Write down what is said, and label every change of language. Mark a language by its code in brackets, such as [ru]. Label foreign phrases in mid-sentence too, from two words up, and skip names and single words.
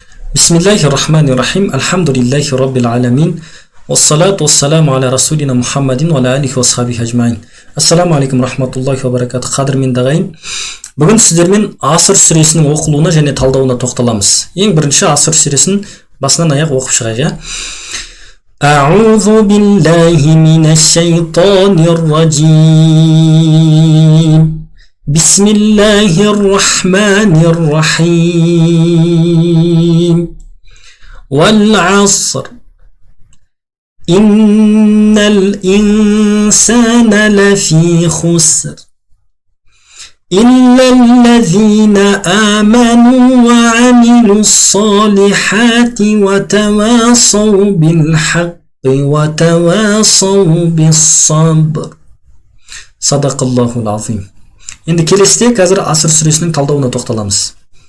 [ar] بسم الله الرحمن الرحيم الحمد لله رب العالمين. والصلاة والسلام على رسولنا محمد وعلى آله وصحبه أجمعين. السلام عليكم رحمة الله وبركاته. [kk] Қадірменді ағайын, бүгін сіздермен Аср сүресінің оқылуына және талдауына тоқталамыз. Ең бірінші Аср сүресін басынан аяқ оқып шығайық. [ar] أعوذ بالله من الشيطان الرجيم. بسم الله الرحمن الرحيم والعصر إن الإنسان لفي خسر إلا الذين آمنوا وعملوا الصالحات وتواصوا بالحق وتواصوا بالصبر صدق الله العظيم. [kk] Енді келесіде қазір Аср сүресінің талдауына тоқталамыз.